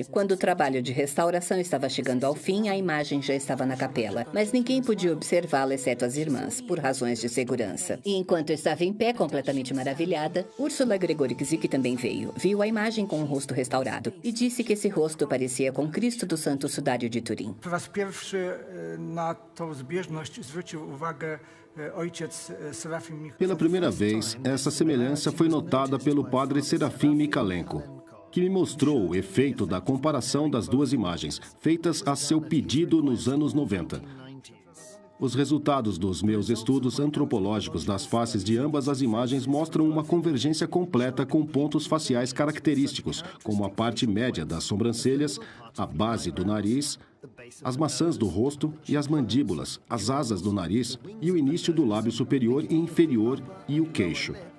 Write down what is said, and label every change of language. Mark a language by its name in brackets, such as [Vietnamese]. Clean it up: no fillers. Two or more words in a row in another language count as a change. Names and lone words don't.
[Portuguese] Quando o trabalho de restauração estava chegando ao fim, a imagem já estava na capela, mas ninguém podia observá-la exceto as irmãs, por razões de segurança. E enquanto eu estava em pé, completamente maravilhada, Ursula Gregorczyk também veio, viu a imagem com o rosto restaurado e disse que esse rosto parecia com Cristo do Santo Sudário de Turim. [Polish] Po raz pierwszy na tą zbieżność zwrócił uwagę ojciec Serafim. [Portuguese] Pela primeira vez, essa semelhança foi notada pelo padre Serafim Mikalenko, que me mostrou o efeito da comparação das duas imagens, feitas a seu pedido nos anos 90. Os resultados dos meus estudos antropológicos das faces de ambas as imagens mostram uma convergência completa com pontos faciais característicos, como a parte média das sobrancelhas, a base do nariz, as maçãs do rosto e as mandíbulas, as asas do nariz e o início do lábio superior e inferior e o queixo.